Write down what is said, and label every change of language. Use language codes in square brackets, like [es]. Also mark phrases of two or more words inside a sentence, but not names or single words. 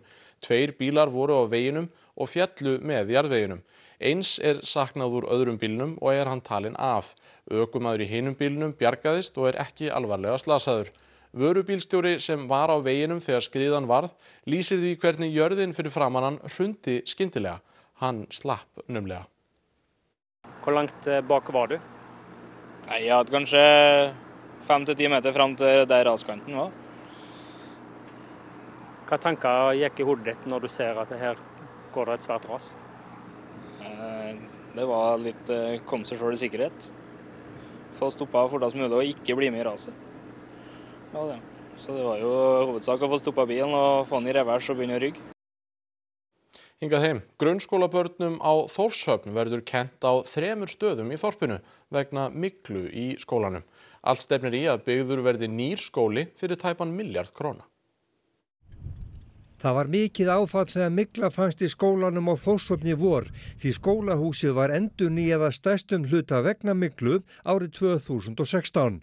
[is] 2 bílar voru á veginum og féllu með jarðveginum. Eins er saknað úr öðrum bílnum og er hann talinn af. Ökumaður í hinum bílnum bjargaðist og er ekki alvarlega slasaður. Vörubílstjóri sem var á veginum þegar skriðan varð lýsir því hvernig jörðin fyrir framan hann hrundi skyndilega. Hann slapp numlega. [no] Hvor langt bak var du? Jeg hadde kanskje 5-10 meter fram til der raskanten var. Hva tanker gikk i hodet ditt når du ser at her går det et svært ras? Det var litt kom seg selv i sikkerhet. Få stoppet fortast mulig og ikke bli med i raset. Ja, det. Så det var jo hovedsak å få stoppet bilen og få den i revers og begynne å rygge. [is] Hingað heim. Grunnskólabörnum á Þórshöfn verður kennt á 3 stöðum í þorpinu vegna myglu í skólanum. Allt stefnir í að byggður verði nýr skóli fyrir tæpan milljarð króna. Það var mikið áfall þegar mygla fannst í skólanum á Þórshöfn í vor því skólahúsið var endurnýjað að stærstum hluta vegna myglu árið 2016.